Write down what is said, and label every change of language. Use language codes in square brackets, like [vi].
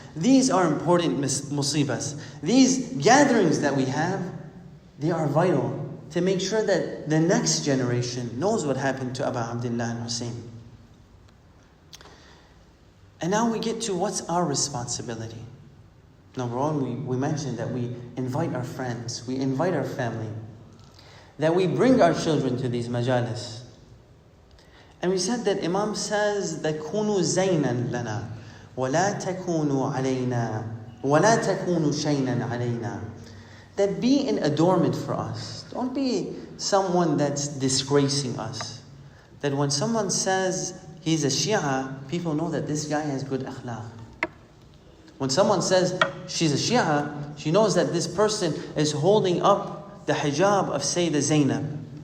[en] These are important musibas. These gatherings that we have, they are vital to make sure that the next generation knows what happened to Abu Abdullah and Hussein. And now we get to what's our responsibility. Number one, we mentioned that we invite our friends, we invite our family, that we bring our children to these majalis. And we said that Imam says that [ar] كونوا زينا لنا ولا تكونوا علينا ولا تكونوا شينا علينا. [en] That be an adornment for us. Don't be someone that's disgracing us. That when someone says he's a Shia, people know that this guy has good akhlaq. When someone says she's a Shia, she knows that this person is holding up the hijab of Sayyidah Zainab.